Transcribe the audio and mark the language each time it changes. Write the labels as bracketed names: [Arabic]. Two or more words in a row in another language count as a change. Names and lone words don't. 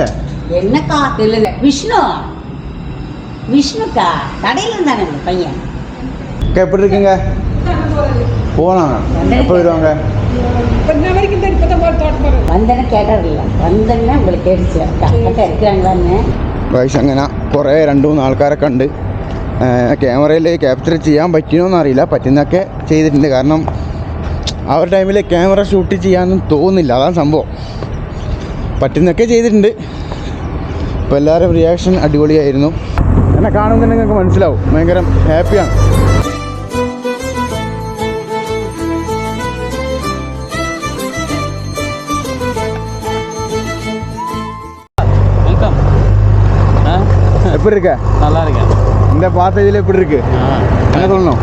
[Tamil] என்னக்கா தெரியல. விஷ்ணுக்கா கடையில் இருந்தாங்க அந்த பையன். அக்கா எப்படி இருக்கீங்க? போகலாம். எப்போ வருவாங்க? வந்தேன்னு கேட்டாரில்ல, வந்தேன்னா உங்களுக்கு கேட்டுச்சு. அக்கா இருக்கிறாங்களான்னு. [Malayalam] വയസ്സ് അങ്ങനെ കുറേ 2-3 ആൾക്കാരൊക്കെ ഉണ്ട്. ക്യാമറയിൽ ക്യാപ്ചർ ചെയ്യാൻ പറ്റുമോയെന്ന് അറിയില്ല, പറ്റുന്നതൊക്കെ ചെയ്തിട്ടുണ്ട്. കാരണം ആ ഒരു ടൈമിൽ [English] camera shoot [Malayalam] ചെയ്യാനൊന്നും തോന്നുന്നില്ല, അതാണ് സംഭവം. പറ്റുന്നതൊക്കെ ചെയ്തിട്ടുണ്ട്. അപ്പോൾ എല്ലാവരും റിയാക്ഷൻ അടിപൊളിയായിരുന്നു. എന്നെ കാണുമ്പോൾ നിങ്ങൾക്ക് മനസ്സിലാവും, ഭയങ്കര ഹാപ്പിയാണ്. [Tamil] வெல்கம். எப்படி இருக்க? நல்லா இருக்கேன். இந்த பார்த்த இதில் எப்படி இருக்கு? என்ன சொல்லணும்?